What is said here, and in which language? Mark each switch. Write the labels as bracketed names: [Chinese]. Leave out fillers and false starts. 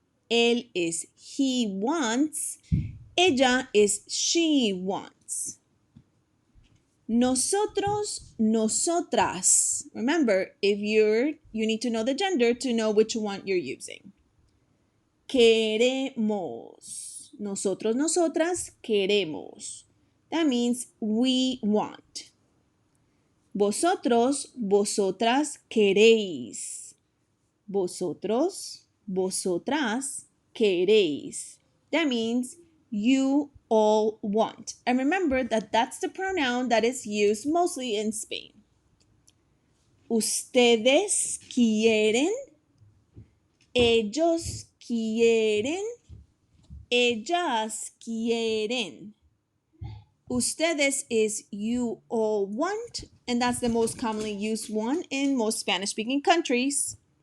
[English] Él is he wants. Ella is she wants. [Spanish] Nosotros, nosotras. [English] Remember, if you need to know the gender to know which one you're using. [Spanish] Queremos. Nosotros, nosotras, queremos. [English] That means we want. [Spanish] Vosotros, vosotras, queréis. Vosotros, vosotras, queréis. [English] That means you all want. And remember that that's the pronoun that is used mostly in Spain. [Spanish] Ustedes quieren. Ellos quieren. Ellas quieren. [English] Ustedes is you all want, and that's the most commonly used one in most Spanish-speaking countries.